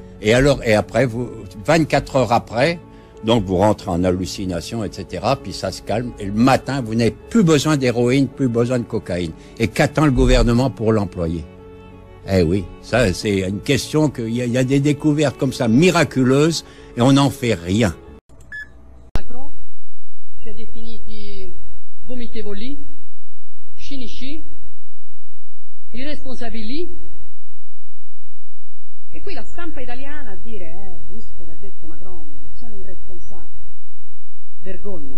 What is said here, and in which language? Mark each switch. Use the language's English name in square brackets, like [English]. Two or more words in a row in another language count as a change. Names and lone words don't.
[French] Et après, 24 heures après, donc vous rentrez en hallucination, etc., puis ça se calme. Et le matin, vous n'avez plus besoin d'héroïne, plus besoin de cocaïne. Et qu'attend le gouvernement pour l'employer? Eh oui, ça c'est une question qu'il y a des découvertes comme ça miraculeuses et on n'en fait rien. [Italian] Macron si è definiti vomitevoli, cinici, irresponsabili. E qui la stampa italiana a dire, visto che ha detto Macron, che sono irresponsabili. Vergogna.